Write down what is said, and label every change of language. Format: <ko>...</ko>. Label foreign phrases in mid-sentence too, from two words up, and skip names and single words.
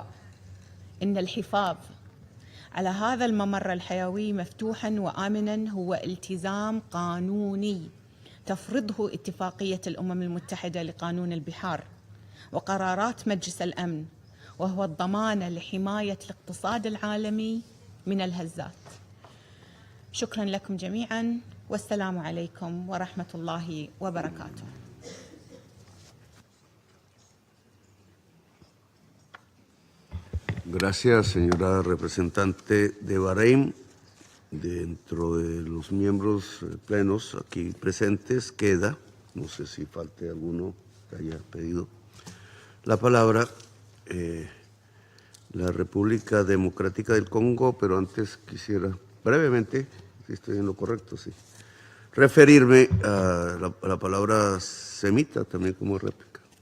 <ar>إن الحفاظ على هذا الممر الحيوي مفتوحاً وآمناً هو التزام قانوني تفرضه اتفاقية الأمم المتحدة لقانون البحار وقرارات مجلس الأمن وهو الضمانة لحماية الاقتصاد العالمي من الهزات. شكرا لكم جميعا والسلام عليكم ورحمة الله وبركاته.</ar> <es>Gracias, señora representante de Bahrein. Dentro de los miembros plenos aquí presentes queda, no sé si falte alguno que haya pedido la palabra, la República Democrática del Congo, pero antes quisiera brevemente, si estoy en lo correcto, sí, referirme a la palabra semita también como réplica.</es>